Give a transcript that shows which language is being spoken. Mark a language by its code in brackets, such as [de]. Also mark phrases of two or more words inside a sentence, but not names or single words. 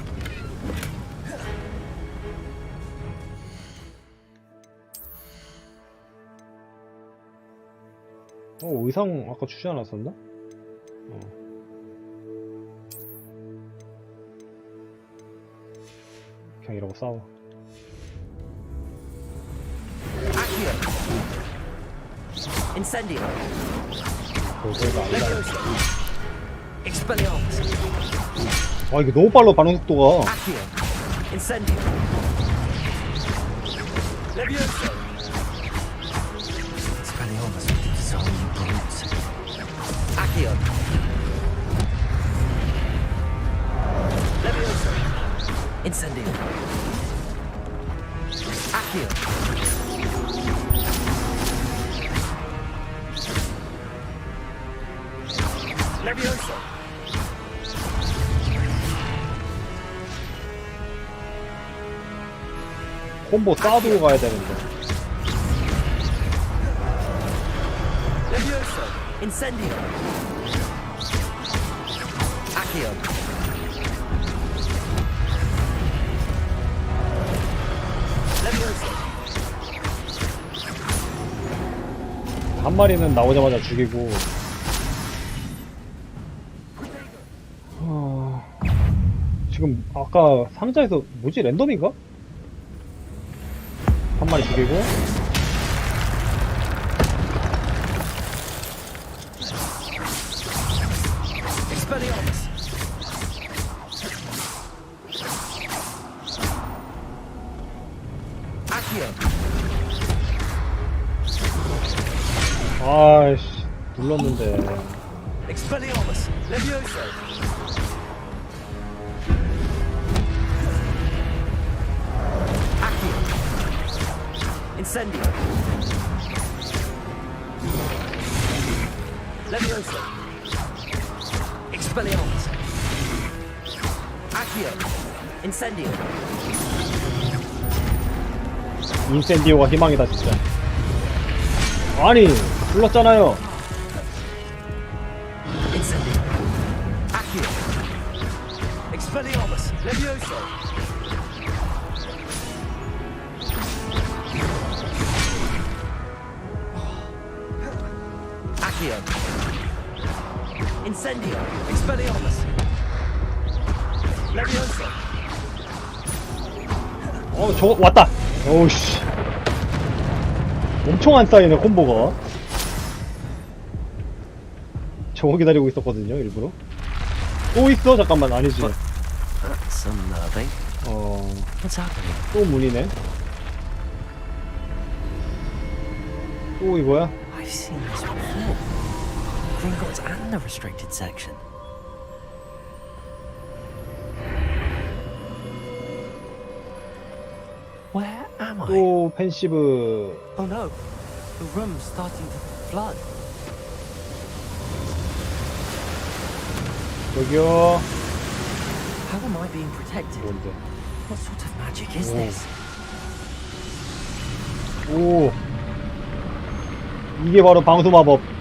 [ko] 의상 아까 주지 않았었나? 그냥 이러고 싸워. [en] Incendio. Leviosa. Expelliarmus. [ko] 와, 이게 너무 빨라, 반응 속도가. [en] Accio. Incendio. Leviosa. Expelliarmus will dissolve you brutes. Accio. Leviosa. Incendio. Accio. Leviosa. [ko] 콤보 쌓아두고 가야 되는데. [en] Leviosa. Incendio. Accio. Leviosa. [ko] 한 마리는 나오자마자 죽이고. 지금 아까 상자에서 뭐지? 랜덤인가? 한 마리 죽이고. [en] Expelliarmus. Accio. [ko] 아이씨, 눌렀는데. [en] Expelliarmus. Leviosa. Accio. Incendio. Leviosa. Expelliarmus. Accio. Incendio. [ko] 인센디오가 희망이다, 진짜. 아니, 불렀잖아요. [en] Incendio. Accio. Expelliarmus. Leviosa. Accio. Incendio. Expelliarmus. Leviosa. [ko] 저거 왔다. 오우씨. 엄청 안 쌓이네, 콤보가. 저거 기다리고 있었거든요, 일부러. 또 있어? 잠깐만, 아니지. [en] That's unnerving. What's happening? [ko] 또 문이네. 또 이거야? [en] I've seen this before. Gringotts and the restricted section. Where am I? [ko] 또 펜시브. [en] Oh no, the room's starting to flood. [ko] 저기요. [en] How am I being protected? [ko] 뭔데? [en] What sort of magic is this? [ko] 오. 이게 바로 방수 마법.